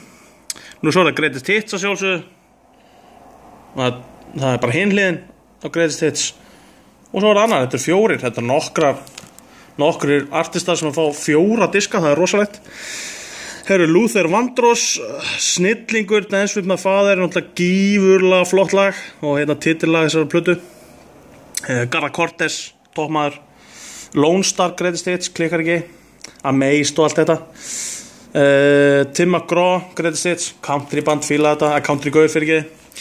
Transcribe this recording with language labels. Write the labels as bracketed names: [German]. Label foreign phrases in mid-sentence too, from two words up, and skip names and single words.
[Icelandic] Nú svo er það Greatest Hits að sjálfsögðu. Það er bara hinliðin á Greatest Hits. Og svo er það annar, þetta er 4, þetta er nokkrir artistar sem að fá 4 diska, það er rosalegt. Her er Luther Vandross, snillingur, Dance with my father, náttúrulega gífurlega flott lag og hérna titillag þessari plötu. Garra Cortez, toppmaður, Lone Star, Greatest Hits, klikkar ekki, Amazed og allt þetta. Tim McGraw, Greatest Hits, countryband fíla þetta, countrygaur fyrir ekki.